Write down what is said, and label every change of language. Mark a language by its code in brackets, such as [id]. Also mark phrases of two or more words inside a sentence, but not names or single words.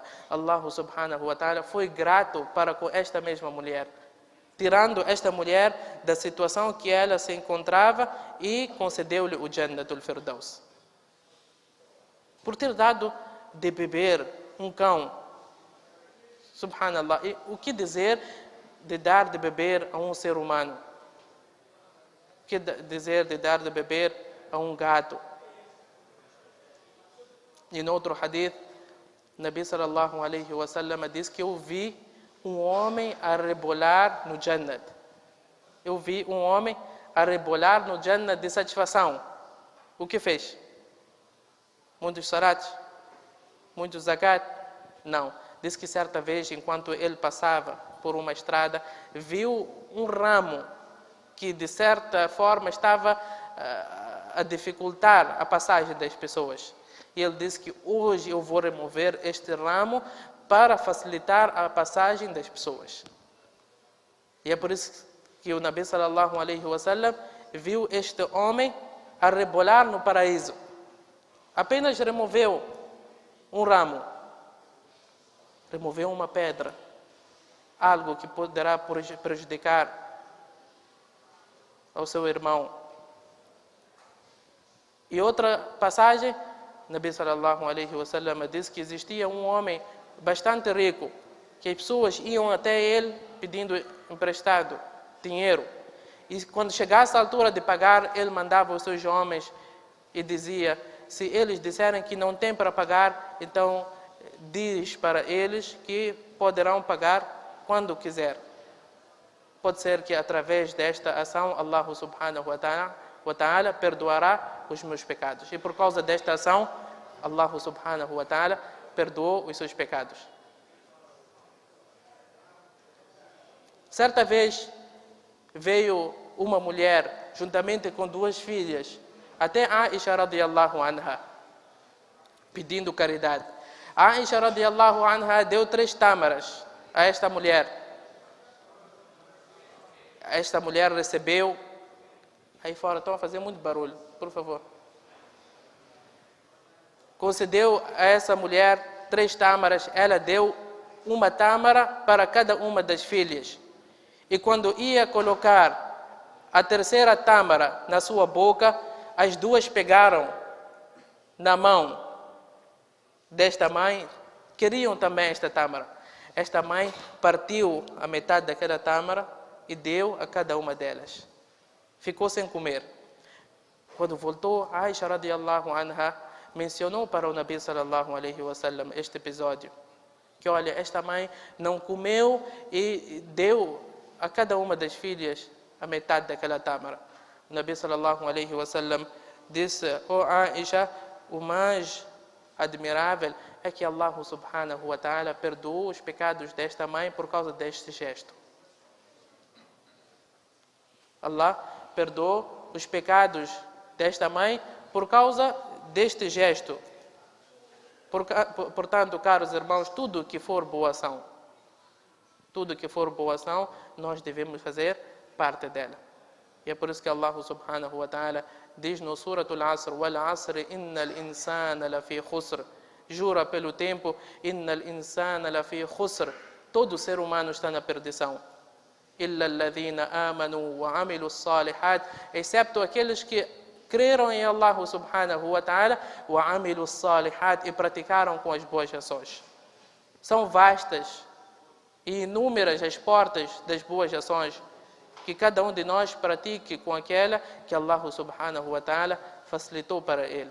[ar] الله سبحانه وتعالى [pt] foi grato para com esta mesma mulher, tirando esta mulher da situação que ela se encontrava e concedeu-lhe o Jannatul Firdaus. Por ter dado de beber um cão, subhanallah, e o que dizer de dar de beber a um ser humano? O que dizer de dar de beber a um gato? E no outro hadith, [ar] نبي صلى الله عليه وسلم [pt] diz que eu vi um homem a rebolar no Jannat. Eu vi um homem a rebolar no Jannat de satisfação. O que fez? Muitos salats? Muitos zakat? Não. Diz que certa vez, enquanto ele passava por uma estrada, viu um ramo que de certa forma estava a dificultar a passagem das pessoas. E ele disse que hoje eu vou remover este ramo para facilitar a passagem das pessoas. E é por isso que o [ar] نبي صلى الله عليه وسلم [pt] viu este homem a rebolar no paraíso. Apenas removeu um ramo, removeu uma pedra, algo que poderá prejudicar ao seu irmão. E outra passagem, [ar] نبي صلى الله عليه وسلم [pt] diz que existia um homem bastante rico, que as pessoas iam até ele pedindo emprestado dinheiro. E quando chegasse a altura de pagar, ele mandava os seus homens e dizia: se eles disserem que não têm para pagar, então diz para eles que poderão pagar quando quiser. Pode ser que através desta ação [ar] الله سبحانه وتعالى [pt] perdoará os meus pecados. E por causa desta ação, [ar] الله سبحانه وتعالى [pt] perdoou os seus pecados. Certa vez veio uma mulher juntamente com duas filhas até Aisha [ar] رضي الله عنها, [pt] pedindo caridade. Aisha [ar] رضي الله عنها [pt] deu 3 tâmaras a esta mulher. Esta mulher recebeu. Aí fora estão a fazer muito barulho, por favor. Concedeu a essa mulher 3 tâmaras. Ela deu uma tâmara para cada uma das filhas. E quando ia colocar a terceira tâmara na sua boca, as duas pegaram na mão desta mãe, queriam também esta tâmara. Esta mãe partiu a metade daquela tâmara e deu a cada uma delas. Ficou sem comer. Quando voltou, Aisha [ar] رضي الله عنها [pt] mencionou para o [ar] نبي صلى الله عليه وسلم [pt] este episódio. Que olha, esta mãe não comeu e deu a cada uma das filhas a metade daquela tâmara. O [ar] نبي صلى الله عليه وسلم [pt] disse: "Oh Aisha, o mais admirável é que [ar] الله سبحانه وتعالى [pt] perdoou os pecados desta mãe por causa deste gesto." Allah perdoou os pecados desta mãe por causa deste gesto. Portanto, caros irmãos, tudo que for boa ação, nós devemos fazer parte dela. E é por isso que [ar] الله سبحانه وتعالى [pt] diz no Surat al-Asr: [ar] "والعصر إن الإنسان لفي خسر." [pt] Jura pelo tempo, [ar] إن الإنسان لفي خسر. [pt] Todo ser humano está na perdição. [ar] إلا الذين آمنوا وعملوا الصالحات, [pt] excepto aqueles que creram em [ar] الله سبحانه وتعالى, وعملوا الصالحات, [pt] e praticaram com as boas ações. São vastas e inúmeras as portas das boas ações, que cada um de nós pratique com aquela que [ar] الله سبحانه وتعالى [pt] facilitou para ele.